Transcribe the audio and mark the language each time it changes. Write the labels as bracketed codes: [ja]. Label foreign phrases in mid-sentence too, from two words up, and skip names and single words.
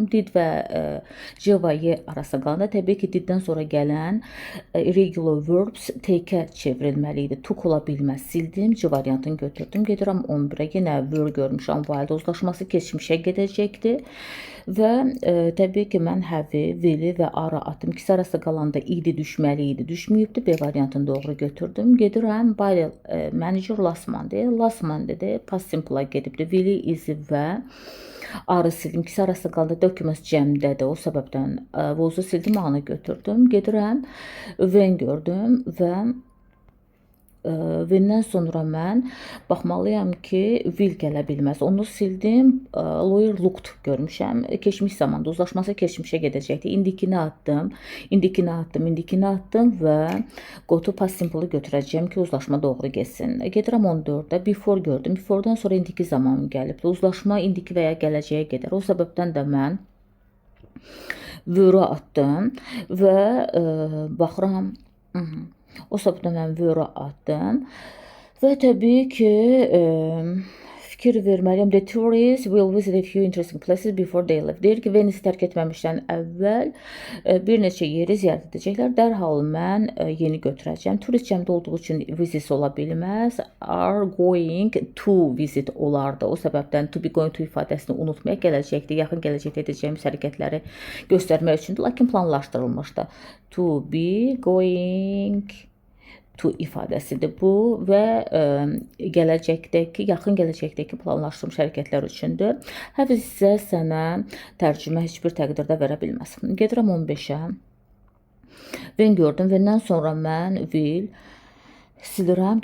[az] Did və C və Y arasında qalanda təbii ki, diddən sonra gələn [en] irregular verbs [az] take-ə çevrilməli idi. Took ola bilməz. Sildim, C variantını götürdüm. Gedirəm 11-ə. Yenə were görmüşəm. While'da uzlaşması keçmişə gedəcəkdir. Və təbii ki, mən have-i, will-i və are atım. İkisi arasında qalanda idi düşməli idi, düşməyibdir. B variantını doğru götürdüm. Gedirəm, [en] by manager last Monday. Last Monday-də past simple-a gedibdir. [az] Will-i, is-i və are sildim. İkisi arasında qalanda documents cəmdədir. O səbəbdən was-u sildim, anı götürdüm. Gedirəm, when gördüm və When-dən sonra mən baxmalıyam ki, will gələ bilməz. Onu sildim. [en] Lawyer looked [az] görmüşəm. Keçmiş zamanda uzlaşması keçmişə gedəcəkdir. İndikini atdım və [en] go to past simple-ı [az] götürəcəm ki, uzlaşma doğru getsin. Gedirəm 14-də. Before gördüm. Before-dan sonra indiki zaman gəlib. Uzlaşma indiki və ya gələcəyə gedər. O səbəbdən də mən were atdım və baxıram. O səbəbdən mən were atdım və təbii ki, fikir verməliyəm. [en] The tourists will visit a few interesting places before they leave. [az] Deyir ki, Venice tərk etməmişdən əvvəl bir neçə yeri ziyarət edəcəklər. Dərhal mən yeni götürəcəm. Turist cəmdə olduğu üçün visit ola bilməz. [en] Are going to visit olardı. [az] O səbəbdən [en] to be going to [az] ifadəsini unutmayaq. Gələcəkdə, yaxın gələcəkdə edəcəyimiz hərəkətləri göstərmək üçündür. Lakin planlaşdırılmışdı. [en] To be going to [az] ifadəsidir bu və yaxın gələcəkdəki planlaşdırılmış hərəkətlər üçündür. Have isə sənə tərcümə heç bir təqdirdə verə bilməz. Gedirəm 15-ə. When gördüm. When-dən sonra mən will silirəm.